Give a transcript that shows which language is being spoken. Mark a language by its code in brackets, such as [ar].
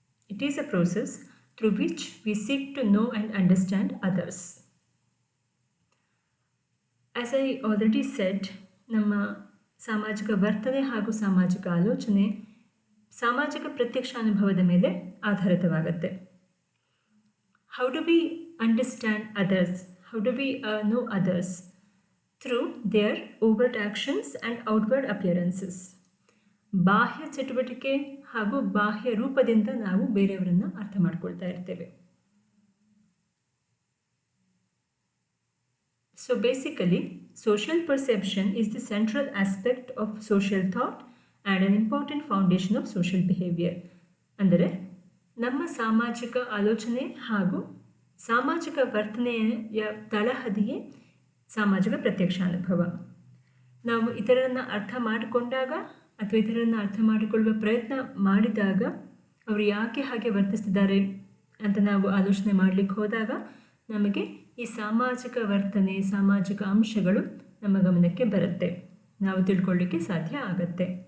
[en] It is a process through which we seek to know and understand others. As I already said, [kn] ನಮ್ಮ ಸಾಮಾಜಿಕ ವರ್ತನೆ ಹಾಗೂ ಸಾಮಾಜಿಕ ಆಲೋಚನೆ ಸಾಮಾಜಿಕ ಪ್ರತ್ಯಕ್ಷಾನುಭವದ ಮೇಲೆ ಆಧಾರಿತವಾಗುತ್ತೆ. [en] How do we understand others? How do we know others? Through their overt actions and outward appearances. [kn] ಬಾಹ್ಯ ಚಟುವಟಿಕೆ ಹಾಗೂ ಬಾಹ್ಯ ರೂಪದಿಂದ ನಾವು ಬೇರೆಯವರನ್ನು ಅರ್ಥ ಮಾಡ್ಕೊಳ್ತಾ ಇರ್ತೇವೆ. [en] So basically, social perception is the central aspect of social thought and an important foundation of social behavior. [kn] ಅಂದರೆ ನಮ್ಮ ಸಾಮಾಜಿಕ ಆಲೋಚನೆ ಹಾಗೂ ಸಾಮಾಜಿಕ ವರ್ತನೆಯ ತಳಹದಿಯೇ ಸಾಮಾಜಿಕ ಪ್ರತ್ಯಕ್ಷಾನುಭವ. ನಾವು ಇತರರನ್ನು ಅರ್ಥ ಮಾಡಿಕೊಂಡಾಗ ಅಥವಾ ಇತರರನ್ನು ಅರ್ಥ ಮಾಡಿಕೊಳ್ಳುವ ಪ್ರಯತ್ನ ಮಾಡಿದಾಗ ಅವರು ಯಾಕೆ ಹಾಗೆ ವರ್ತಿಸ್ತಿದ್ದಾರೆ ಅಂತ ನಾವು ಆಲೋಚನೆ ಮಾಡಲಿಕ್ಕೆ ಹೋದಾಗ ನಮಗೆ ಈ ಸಾಮಾಜಿಕ ವರ್ತನೆ, ಸಾಮಾಜಿಕ ಅಂಶಗಳು ನಮ್ಮ ಗಮನಕ್ಕೆ ಬರುತ್ತೆ, ನಾವು ತಿಳ್ಕೊಳ್ಳಿಕ್ಕೆ ಸಾಧ್ಯ ಆಗತ್ತೆ.